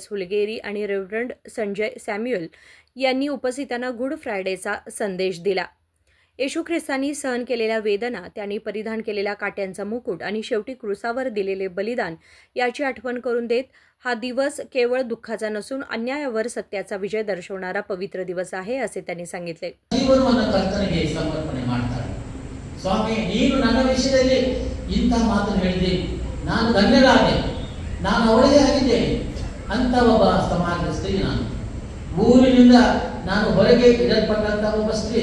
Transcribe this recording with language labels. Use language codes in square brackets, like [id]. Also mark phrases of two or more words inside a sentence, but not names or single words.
[mr] हुलगेरी आणि रेव्हरंड संजय सॅम्युअल यांनी उपस्थितांना गुड फ्रायडेचा संदेश दिला. येशू ख्रिस्तांनी सहन केलेल्या वेदना, त्यांनी परिधान केलेला काट्यांचा मुकुट आणि शेवटी क्रूसावर दिलेले बलिदान याची आठवण करून देत हा दिवस केवळ दुःखाचा नसून अन्यायावर सत्याचा विजय दर्शवणारा पवित्र दिवस आहे असे त्यांनी सांगितले. [kn] ಜೀವನವನ್ನು ಕರ್ತನಿಗೆ ಸಮರ್ಪಣೆ ಮಾಡ್ತಾರೆ. ಸ್ವಾಮಿ, ನೀನು ನನ್ನ ವಿಷಯದಲ್ಲಿ ಇಂಥ ಮಾತನ್ನು ಹೇಳಿದೆ, ನಾನು ಧನ್ಯರಾದೆ, ನಾನು ಅವಳಿಗೆ ಆಗಿದ್ದೇನೆ ಅಂತ ಒಬ್ಬ ಸಮಾಜದ ಸ್ತ್ರೀ. ನಾನು ಊರಿನಿಂದ ನಾನು ಹೊರಗೆ ಇಡಲ್ಪಟ್ಟಂತ ಒಬ್ಬ ಸ್ತ್ರೀ.